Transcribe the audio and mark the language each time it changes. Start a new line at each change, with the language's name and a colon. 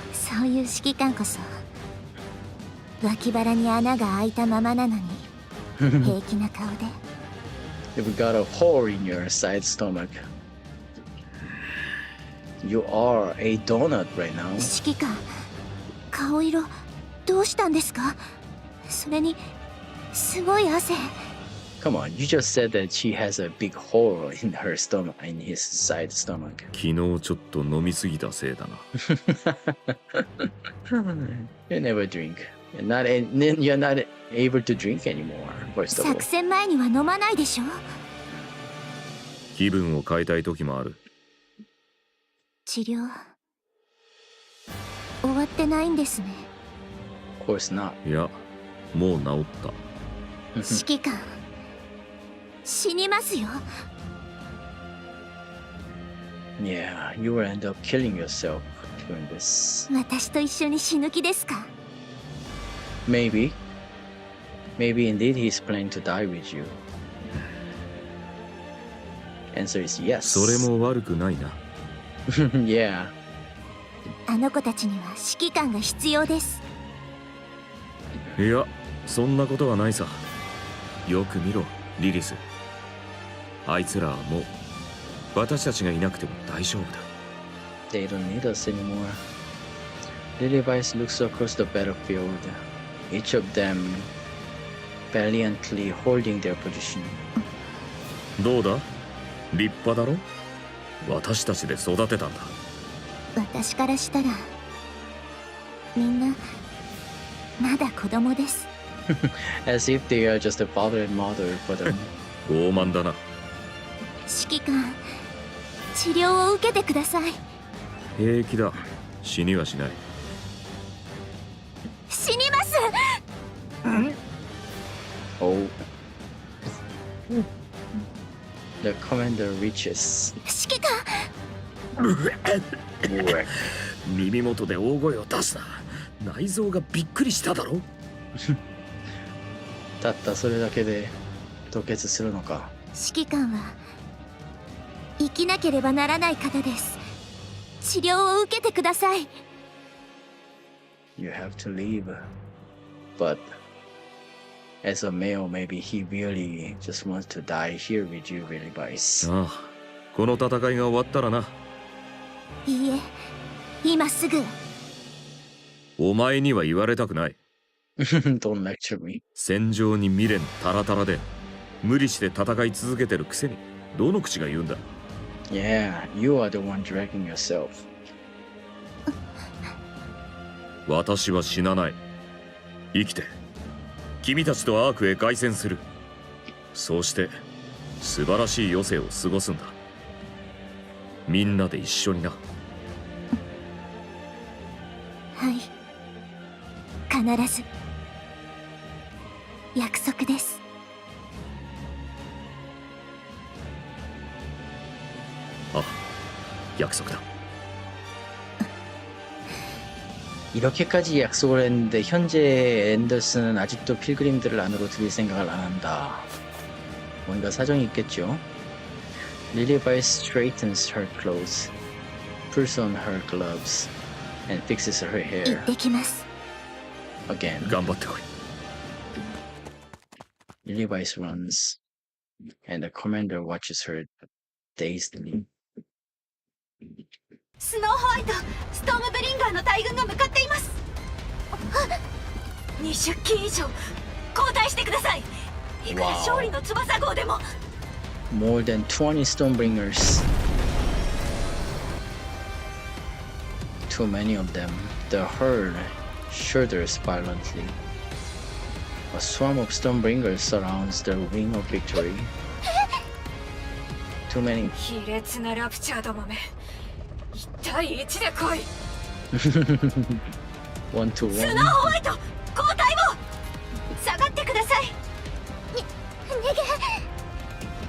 Japanese: そういう指揮官こそ、脇腹に穴が開いたままなのに、平気な顔で。
English: You've got a hole in your side stomach. You are a donut right now.
Japanese: 指揮官、顔色どうしたんですか？それにすごい汗。
English: Come on, you just said that she has a big hole in her stomach, in his side stomach.
Japanese: 昨日ちょっと飲みすぎたせいだな。
English: You never drink. You're not able to drink anymore, first of all.
Japanese: 作戦前には飲まないでしょ。気分を変えたい時もある。治療終わってないんですね。
English: Of course not.
Japanese: いや、もう治った。指揮官、死にますよ。
English: Yeah, you will end up killing yourself doing this.
Japanese: 私と一緒に死ぬ気ですか？
English: Maybe. Maybe indeed he's planning to die with you. Answer is yes.
Japanese: それも悪くないな。
English: Yeah.
Japanese: あの子たちには指揮官が必要です。いや、そんなことはないさ。よく見ろ、リリス。あいつらはもう私たちがいなくても大丈夫だ。
English: They don't need us anymore. The device looks across the battlefield, each of them valiantly holding their position.
Japanese: どうだ、立派だろ。私たちで育てたんだ。私からしたらみんなまだ子供です。
English: As if they are just a father and mother for them.
Japanese: 傲慢だな。指揮官、治療を受けてください。平気だ、死にはしない。死にます。
English: Oh. The commander reaches.
Japanese: 指揮官、耳元で大声を出すな。内臓がびっくりしただろ。たったそれだけで吐血するのか。指揮官は生きなければならない方です。治療を受けてください。
English: You have to leave. But as a male, maybe he really just wants to die here with you, really, Vice.
Japanese: ああ、この戦いが終わったらな。いいえ、今すぐ。お前には言われたくない。
English: Don't lecture me.
Japanese: 戦場に未練タラタラで無理して戦い続けてるくせにどの口が言うんだ。
English: Yeah, you are the one dragging yourself.
Japanese: 私は死なない。生きて君たちとアークへ凱旋する。そうして素晴らしい余生を過ごすんだ。みんなで一緒にな。はい、必ず。約束です。あ、約束だ。
Korean: 이렇게까지 약속을 했는데 현재 앤더슨은 아직도 필그림들을 안으로 들일 생각을 안 한다. 뭔가 사정이 있겠죠.
English: Lily Vice straightens her clothes, pulls on her gloves, and fixes her
Japanese: 行
English: hair
Japanese: ってきます。
English: again.
Japanese: 頑張ってこい。
English: Lily Vice runs, and the commander watches her dazedly.
Japanese: スノーホワイト、ストームブリンガーの大軍が向かっています。 20機以上交代してください。いくら勝利の翼号でも。
English: More than 20 Stonebringers. Too many of them. The herd shudders violently. A swarm of Stonebringers surrounds the ring of victory. Too many.
Japanese: 卑劣なラプチャーどもめ、1対1で来い。
English: One to
Japanese: ス
English: one.
Japanese: ノーホワイト、交代を。下がってください。逃げ。